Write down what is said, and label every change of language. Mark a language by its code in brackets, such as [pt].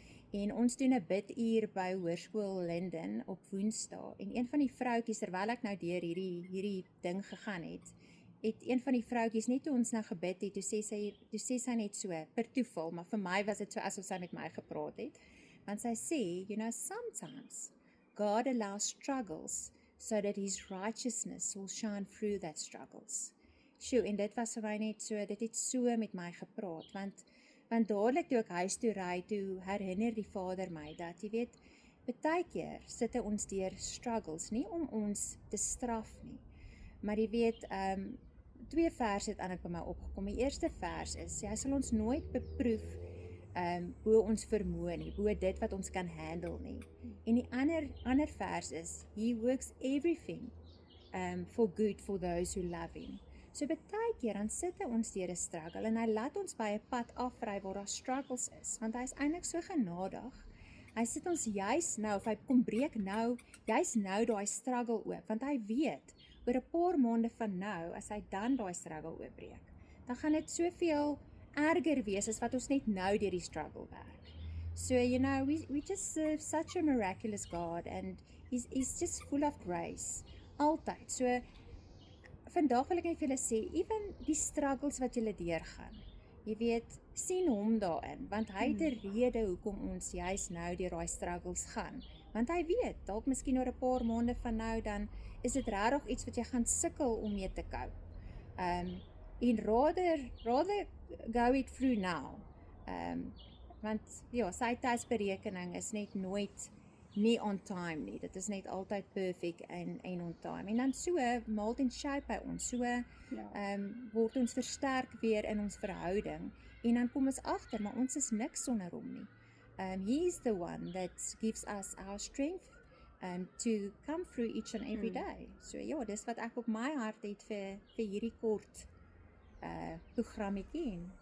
[af] En ons doen 'n biduur by Hoërskool Linden op Woensdae. En een van die vroutjies, terwyl ek nou deur hierdie ding gegaan het een van die vroutjies net toe ons nou gebid het, toe sê sy net so per toeval, maar vir my was dit so asof sy met my gepraat het. Want sy sê, [en] sometimes God allows struggles so that his righteousness will shine through that struggles. [af] En dit was vir my net so, dit het so met my gepraat, want dadelik toe ek huis toe ry, toe herinner die Vader my dat, jy weet, Partykeer sit ons deur struggles, nie om ons te straf nie. Maar jy weet, 2 verse het eintlik by my opgekom. Die eerste vers is, hy sal ons nooit beproef bo ons vermoë nie, bo dit wat ons kan handle nie. En die ander vers is, [en] he works everything for good for those who love him. [af] So baie keer dan sit hy ons deur 'n struggle en hy laat ons by 'n pad afry waar daar struggles is, want hy is eintlik so genadig. Hy sit ons juis nou, of hy kom breek nou, juis nou daai struggle oop, want hy weet, oor 'n paar maande van nou, as hy dan daai struggle oopbreek, dan gaan dit soveel erger wees as wat ons net nou deur die struggle werk. [en] So, we just serve such a miraculous God, and he's just full of grace, altyd. [af] So, vandag wil ek net vir julle sê, even die struggles wat julle deurgaan, jy weet, sien hom daarin, want hy het 'n rede hoekom ons juis nou deur daai struggles gaan. Want hy weet, dalk miskien oor 'n paar maande van nou, dan is dit regtig iets wat jy gaan sukkel om mee te cope. [en] En rather go it through now. [af] Want ja, sy tydsberekening is net nooit nie on time nie. Dit is net altyd perfect en [en] on time. [af] En dan so mold en shape by ons. So word ons versterk weer in ons verhouding. En dan kom ons agter, maar ons is niks sonder hom nie. [en] He is the one that gives us our strength to come through each and every day. [af] So ja, dis wat ek op my hart het vir hierdie kort programmetjie.